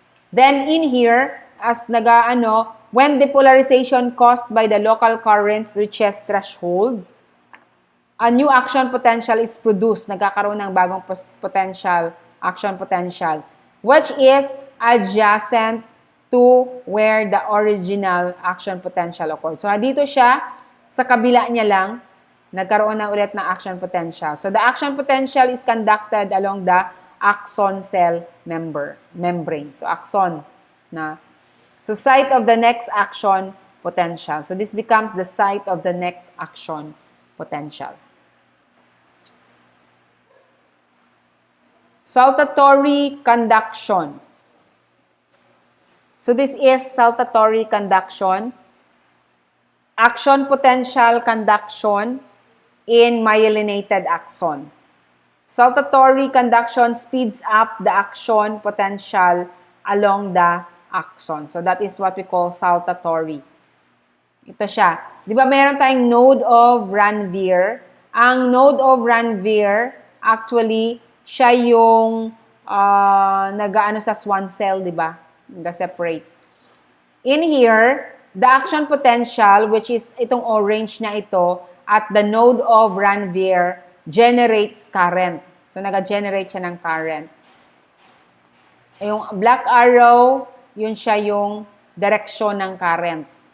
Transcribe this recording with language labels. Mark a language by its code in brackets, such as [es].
[en] Then in here, as when depolarization caused by the local currents reaches threshold, a new action potential is produced. [tl] Nagkakaroon ng bagong [en] potential, action potential, which is adjacent to where the original action potential occurred. [tl] So, dito siya, sa kabila niya lang, nagkaroon na ulit ng action potential. [en] So, the action potential is conducted along the axon cell membrane. So, axon na. So, site of the next action potential. So, this becomes the site of the next action potential. Saltatory conduction. So, this is saltatory conduction. Action potential conduction in myelinated axon. Saltatory conduction speeds up the action potential along the axon. So, that is what we call saltatory. [tl] Ito siya. Di ba meron tayong node of Ranvier? Ang node of Ranvier, actually, siya yung nag-aano sa Schwann cell, di ba? Nag-separate. [en] In here, the action potential, which is [tl] itong orange na ito, [en] at the node of Ranvier, generates current. [tl] So, nag-generate siya ng current. Yung black arrow, yun siya yung direksyon ng current.